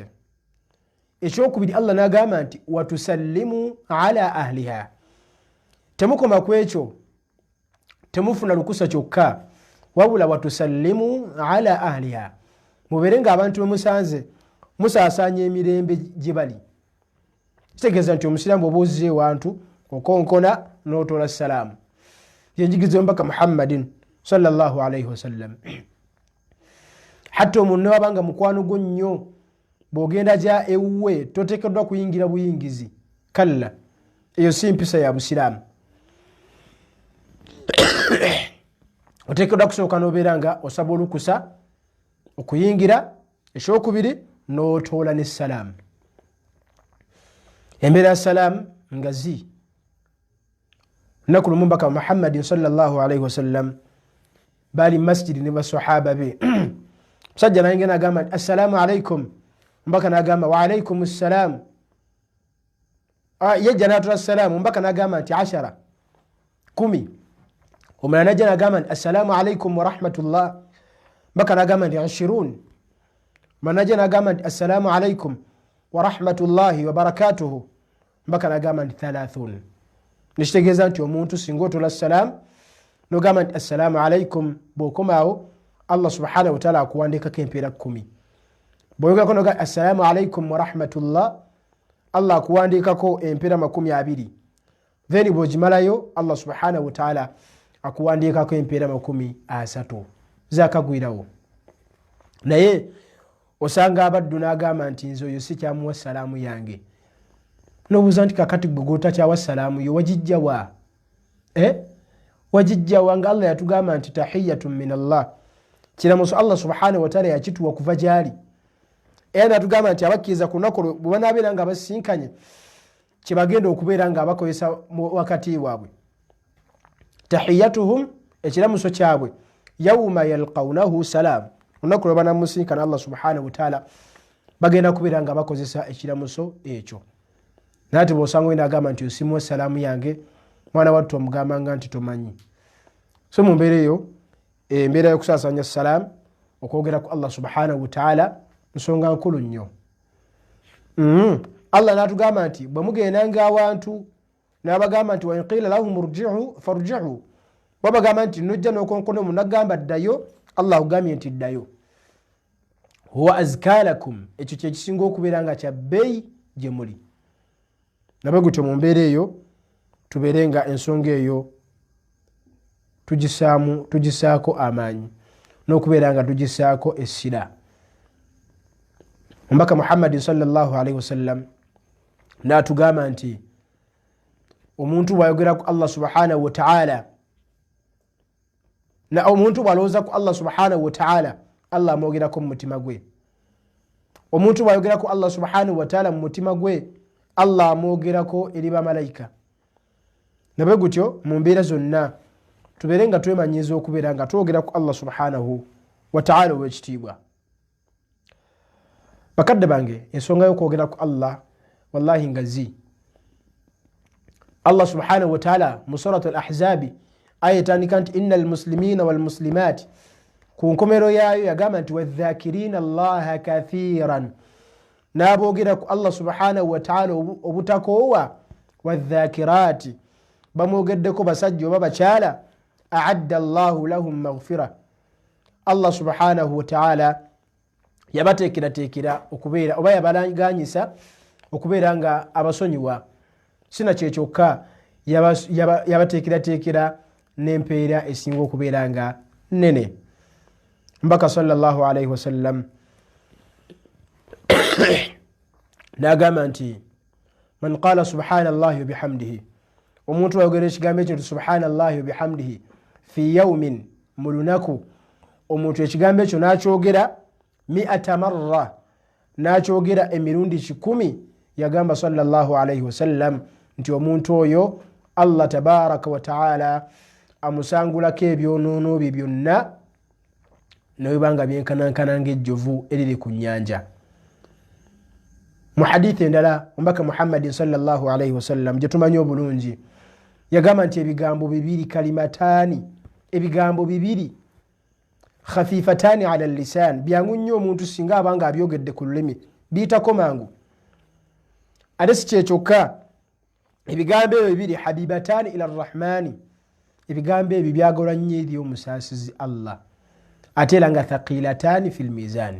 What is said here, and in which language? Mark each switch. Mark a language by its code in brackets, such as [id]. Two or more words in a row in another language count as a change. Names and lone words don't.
[lg] Ekyokubiri Allah n'agamba nti [ar] وتسلموا على أهلها, [lg] temukoma ku ekyo temufuna lukusa kyokka, wabula [ar] وتسلموا على أهلها, [lg] mubeere nga abantu bemusanze musaasaanya emirembe gye bali. Kitegeeza nti omusiraamu oba ozze ewantu okonkona n'otoola salaamu. Yenjigiriza omubaka Muhammadin [ar] صلى الله عليه وسلم. [lg] Hatta omuntu wabanga mukwano gwo nnyo bw'ogenda gya ewuwe toteekeddwa kuyingira buyingizi, kalla, eyo si mpisa ya busiraamu. Oteekeddwa kusooka n'obeera nga osaba olukusa okuyingira, ekyokubiri n'otoola n'essalaamu. Embeera ya salaamu ngazi. Lunaku lumu mbaka Muhammadin [ar] صلى الله عليه وسلم [lg] bali masjidi ne basahaba be. Musajja n'ayingira n'agamba nti [ar] السلام عليكم, [lg] mbaka n'agamba [ar] وعليكم السلام. [lg] Yajja n'atula assalaamu, mbaka n'agamba nti 10 10. Omulala n'ajja n'agamba nti [ar] السلام عليكم ورحمة الله, [lg] mbaka n'agamba nti 20. Omulala n'ajja n'agamba nti [ar] السلام عليكم ورحمة الله وبركاته, [lg] mbaka n'agamba nti 30. Nekitegeeza nti omuntu singa otoola salaamu n'ogamba nti [ar] السلام عليكم, [lg] bw'okomaawo [ar] الله سبحانه وتعالى [lg] akuwandiikako empeera 10. Bw'oyogerako n'ogamba [ar] السلام عليكم ورحمة الله, [lg] Allah akuwandiikako empeera 20. Then bw'ogimalayo [ar] الله سبحانه وتعالى [lg] akuwandiikako empeera 30 zaakagwirawo. Naye osanga abaddu n'agamba nti nze oyo si kyamuwa salaamu yange. Nobuuza nti kakati gwe gotakyawa salaamu yo wagijja wa? Wagijja wa nga Allah yatugamba nti [ar] تحية من الله, [lg] kiramuso [ar] الله سبحانه وتعالى [lg] yakituwa kuva gyali. Era natugamba nti abakkiriza ku lunaku bwe banaabeera nga basinkanye kyebagenda okubeera nga abakozesa wakati waabwe. Tahiyatuhum, ekiramuso kyabwe, [ar] يوم يلقونه سلام, [lg] lunaku lwe banamusinkana [ar] الله سبحانه وتعالى [lg] bagenda kubeera nga bakozesa ekiramuso ekyo. Nati bw'osanga oyina agamba nti osimuwa salaamu yange, mwana wattu omugambanga nti tomanyi. So mu mbeera eyo, embeera y'okusaasanya salaamu okwogera ku [ar] الله سبحانه وتعالى [lg] nsonga nkulu nnyo. Allah n'atugamba nti bwe mugendanga awantu n'abagamba nti [ar] وإن قيل لهم ارجعوا فارجعوا, [lg] babagamba nti nojja n'okonkona munagamba ddayo, Allah akugambye nti ddayo. [ar] هو أزكى لكم, [lg] ekyo kye kisinga okubeera nga kya bbeeyi gye muli. Nabwe gutyo mu mbeera eyo tubeere nga ensonga eyo tugisaako amaanyi n'okubeera nga tugisaako essira. Omubaka Muhammadin [ar] صلى الله عليه وسلم [lg] n'atugamba nti omuntu bw'ayogera ku [ar] الله سبحانه وتعالى, [lg] na omuntu bw'alowooza ku [ar] الله سبحانه وتعالى, [lg] Allah amwogerako mu mutima gwe. Omuntu bw'ayogera ku [ar] الله سبحانه وتعالى [lg] mu mutima gwe, Allah amwogerako eri bamalayika. Nabwe gutyo mu mbeera zonna tubeere nga twemanyiiza okubeera nga twogera ku [ar] الله سبحانه وتعالى [lg] ow'ekitiibwa. Bakadde bange, ensonga y'okwogera ku Allah wallahi ngazi. [ar] الله سبحانه وتعالى [lg] mu surat al-Ahzabi aya etandika nti [ar] إن المسلمين [lg] walmuslimat, ku nkomero yaayo yagamba nti [ar] والذاكرين الله كثيرا, [lg] n'aboogera ku [ar] الله سبحانه وتعالى [lg] obutakoowa, wadhakirati, bamwogeddeko basajja oba bakyala, [ar] أعد الله لهم مغفرة, الله سبحانه وتعالى [lg] yabateekerateekera okubeera oba yabalaganyisa okubeera nga abasonyiwa. Sina kyekyokka, yabateekerateekera n'empeera esinga okubeera nga nene. Mbaka [ar] صلى الله عليه وسلم [lg] n'agamba nti [ar] من قال سبحان الله وبحمده, [lg] omuntu ayogera ekigambo ekyo nti [ar] سبحان الله وبحمده في يوم, [lg] mu lunaku, omuntu ekigambo ekyo n'akyogera 100 marra, n'akyogera emirundi 10, yagamba [ar] صلى الله عليه وسلم [lg] nti omuntu oyo [ar] الله تبارك وتعالى [lg] amusangulako ebyonoono bye byonna nebanga byenkanankana ng'ejjovu eriri ku nnyanja. Mu hadithi endala omubaka Muhammadin [ar] صلى الله عليه وسلم [lg] gye tumanyi obulungi yagamba nti ebigambo bibiri kalimataani, ebigambo bibiri [ar] خفيفتان على اللسان, [lg] byangu nnyo omuntu singa abanga abyogedde ku lulimi biyitako mangu. Ate si kyekyokka, ebigambo ebyo bibiri [ar] حبيبتان إلى الرحمن, [lg] ebigambo ebyo byagala nnyo eri omusaasizi Allah, ate era nga [ar] ثقيلتان في الميزان.